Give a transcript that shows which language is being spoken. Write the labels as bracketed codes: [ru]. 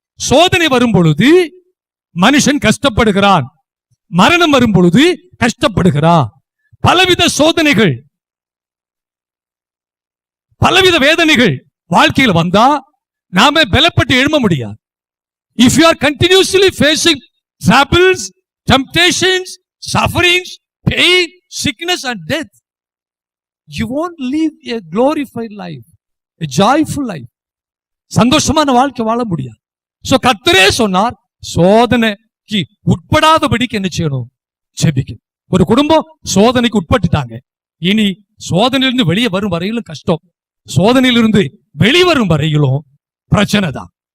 [ta] சோதனை வரும் பொழுது மனுஷன் கஷ்டப்படுகிறான், மரணம் வரும் பொழுது கஷ்டப்படுகிறான். பலவித சோதனைகள், பலவித வேதனைகள் வாழ்க்கையில் வந்தா நாம பலப்பட்டு எழும்ப முடியாது. [en] If you are continuously facing troubles, temptations, sufferings, pain, sickness and death, you won't live a glorified life, a joyful life. [ta] சந்தோஷமான வாழ்க்கை வாழ முடியாது. சோ கர்த்தரே சொன்னார், சோதனைக்கு உட்படாதபடிக்கு என்ன செய்யணும்? ஜெபிக்கணும். ஒரு குடும்பம் சோதனைக்கு உட்பட்டுட்டாங்க, இனி சோதனையிலிருந்து வெளியே வரும் வரையிலும் கஷ்டம், சோதனையிலிருந்து வெளிவரும் வரையிலும் பிரச்சனை தான்.